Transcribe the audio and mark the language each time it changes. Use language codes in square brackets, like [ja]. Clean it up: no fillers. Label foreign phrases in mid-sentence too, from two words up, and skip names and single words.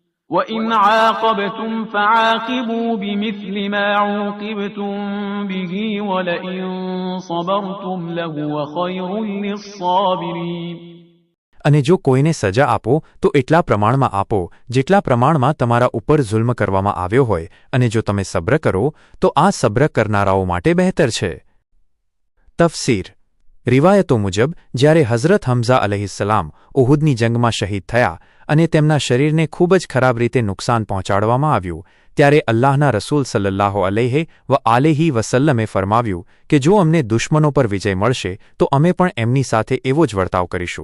[ar] وَإِنْ عَاقَبْتُمْ فَعَاقِبُوا بِمِثْلِ مَا عُوقِبْتُمْ بِهِ وَلَئِنْ صَبَرْتُمْ لَهُوَ خَيْرٌ لِلصَّابِرِينَ। [gu] અને જો કોઈને સજા આપો તો એટલા પ્રમાણમાં આપો જેટલા પ્રમાણમાં તમારા ઉપર જુલ્મ કરવામાં આવ્યો હોય, અને જો તમે સબ્ર કરો તો આ સબ્ર કરનારાઓ માટે બહેતર છે। તફસીર રિવાયતો મુજબ જ્યારે હઝરત હમઝા અલૈહિસ્સલામ ઉહુદની જંગમાં શહીદ થયા અને તેમના શરીરને ખૂબ જ ખરાબ રીતે નુકસાન પહોંચાડવામાં આવ્યું, ત્યારે અલ્લાહના રસૂલ [ar] صلى الله عليه وسلم [gu] ફરમાવ્યું કે જો અમને દુશ્મનો પર વિજય મળશે તો અમે પણ એમની સાથે એવો જ વર્તાવ કરીશું।